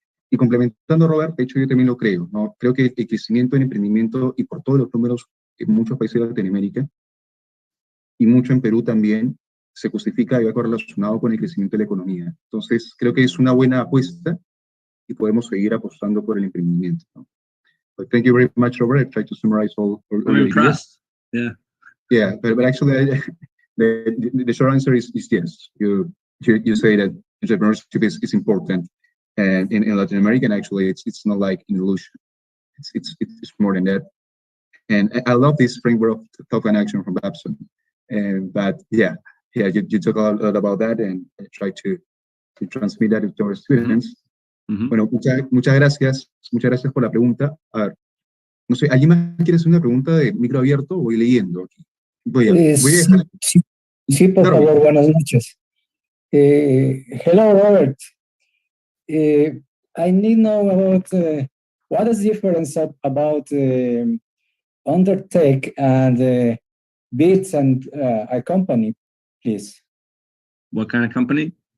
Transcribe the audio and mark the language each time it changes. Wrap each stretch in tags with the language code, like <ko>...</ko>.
<es>Y complementando a Robert, de hecho yo también lo creo, ¿no? Creo que el crecimiento en emprendimiento, y por todos los números en muchos países de Latinoamérica, y mucho en Perú también, se justifica y va correlacionado con el crecimiento de la economía. Entonces, creo que es una buena apuesta y podemos seguir apostando por el emprendimiento, ¿no?</es> <en>But thank you very much, Robert. I tried to summarize all I'm impressed. Yeah. Yeah, but actually, the short answer is yes. You say that entrepreneurship is important, and in Latin America, and actually, it's not like an illusion. It's more than that. And I love this framework of thought and action from Babson. But yeah, you talk a lot about that, and I try to transmit that to our students. Mm-hmm.</en> <es>Bueno, muchas gracias por la pregunta. A ver, no sé, ¿alguien más quiere hacer una pregunta de micro abierto o voy leyendo aquí? Voy a dejar. Sí, por favor, buenas noches.</es> <en>Hello, Robert. I need to know about what is the difference about undertake and bids and a company, please. What kind of company?</en>